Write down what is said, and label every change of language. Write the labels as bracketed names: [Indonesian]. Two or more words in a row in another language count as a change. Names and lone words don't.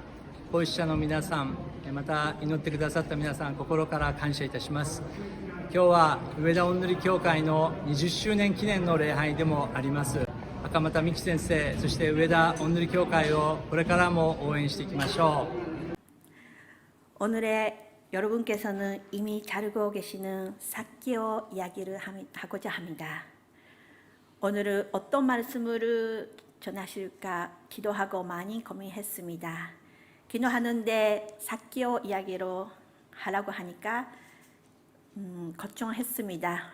[Japanese] 奉仕者の皆さん、また祈ってくださった皆さん、心から感謝いたします。今日は上田おんぬり教会の20周年記念の礼拝でもあります。赤俣美希先生、そして上田おんぬり教会をこれからも応援していきましょう。 [Korean] 오늘의 여러분께서는 이미 잘 알고 계시는 삭개오 이야기를 하고자 합니다. 오늘은 어떤 말씀을 전하실까 기도하고 많이 고민했습니다. 기도하는데 삭개오 이야기로 하라고 하니까 걱정했습니다.